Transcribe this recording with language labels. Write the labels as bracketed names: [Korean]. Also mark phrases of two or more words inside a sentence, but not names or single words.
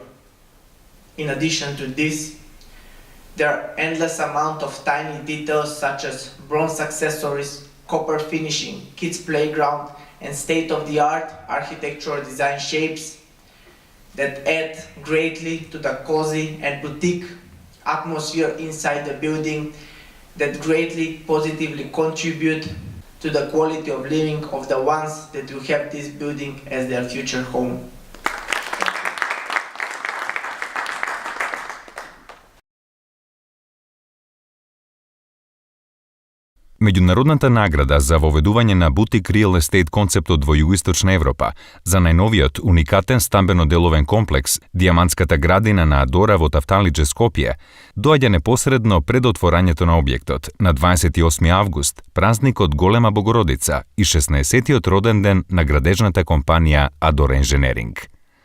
[English] In addition to this, there are endless amount of tiny details such as bronze accessories, copper finishing, kids playground, and state-of-the-art architectural design shapes that add greatly to the cozy and boutique atmosphere inside the building, that greatly positively contribute to the quality of living of the ones that will have this building as their future home. [Macedonian] Меѓународната награда за воведување на бутик [English] real estate [Macedonian] концептот во југоисточна Европа за најновиот уникатен стамбено-деловен комплекс Диамантската градина на Адора во Тафталиџе, Скопје, доаѓа непосредно пред отворањето на објектот на 28 август, празникот Голема Богородица и 16-тиот роден ден на градежната компанија Adora Engineering.